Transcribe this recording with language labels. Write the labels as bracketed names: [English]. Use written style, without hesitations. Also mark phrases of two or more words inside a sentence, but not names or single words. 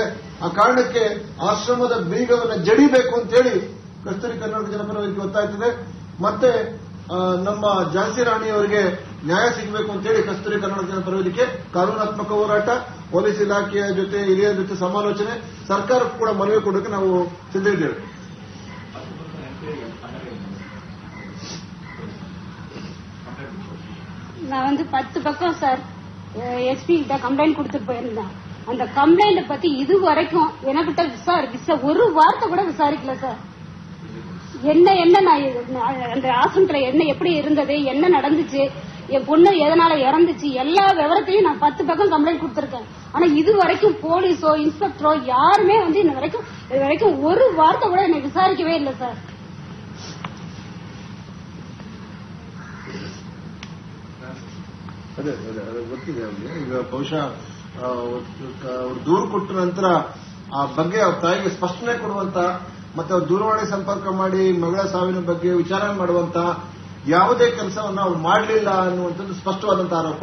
[Kannada] ಆ ಕಾರಣಕ್ಕೆ ಆಶ್ರಮದ ಬೀಗವನ್ನು ಜಡಿಬೇಕು ಅಂತೇಳಿ ಕಸ್ತೂರಿ ಕರ್ನಾಟಕ ಜನಪರ ವೇದಿಕೆ ಒತ್ತಾಯಿಸಿದೆ. ಮತ್ತೆ ನಮ್ಮ ಝಾನ್ಸಿ ರಾಣಿಯವರಿಗೆ ನ್ಯಾಯ ಸಿಗಬೇಕು ಅಂತೇಳಿ ಕಸ್ತೂರಿ ಕರ್ನಾಟಕ ಜನಪರ ವೇದಿಕೆ ಕಾನೂನಾತ್ಮಕ ಹೋರಾಟ, ಪೊಲೀಸ್ ಇಲಾಖೆಯ ಜೊತೆ ಹಿರಿಯರ ಜೊತೆ ಸಮಾಲೋಚನೆ, ಸರ್ಕಾರಕ್ಕೂ ಕೂಡ ಮನವಿ ಕೊಡೋಕೆ ನಾವು ಸಿದ್ಧವಿದ್ದೇವೆ. [Tamil] நான் 10 பக்கம் சார் எஸ்பி கிட்ட கம்ப்ளைண்ட் கொடுத்துட்டு போயிருந்தேன். அந்த கம்ப்ளைண்ட பத்தி இது வரைக்கும் எனக்கிட்ட ஒரு வார்த்தை கூட விசாரிக்கல சார். என்ன நான் அந்த ஆசிரமத்துல என்ன எப்படி இருந்தது, என்ன நடந்துச்சு, என் பொண்ணு எதனால இறந்துச்சு, எல்லா விவரத்தையும் நான் 10 பக்கம் கம்ப்ளைண்ட் கொடுத்திருக்கேன். ஆனா இது வரைக்கும் போலீஸோ இன்ஸ்பெக்டரோ யாருமே இது வரைக்கும் ஒரு வார்த்தை கூட என்னை விசாரிக்கவே இல்லை சார். [Kannada] ಅದೇ ಗೊತ್ತಿದೆ ಅವರಿಗೆ. ಈಗ ಬಹುಶಃ ಅವರು ದೂರು ಕೊಟ್ಟ ನಂತರ ಆ ಬಗ್ಗೆ ಅವ್ರ ತಾಯಿಗೆ ಸ್ಪಷ್ಟನೆ ಕೊಡುವಂತ ಮತ್ತೆ ಅವ್ರು ದೂರವಾಣಿ ಸಂಪರ್ಕ ಮಾಡಿ ಮಗಳ ಸಾವಿನ ಬಗ್ಗೆ ವಿಚಾರಣೆ ಮಾಡುವಂತ ಯಾವುದೇ ಕೆಲಸವನ್ನು ಅವ್ರು ಮಾಡಲಿಲ್ಲ ಅನ್ನುವಂಥದ್ದು ಸ್ಪಷ್ಟವಾದಂತಹ ಆರೋಪ.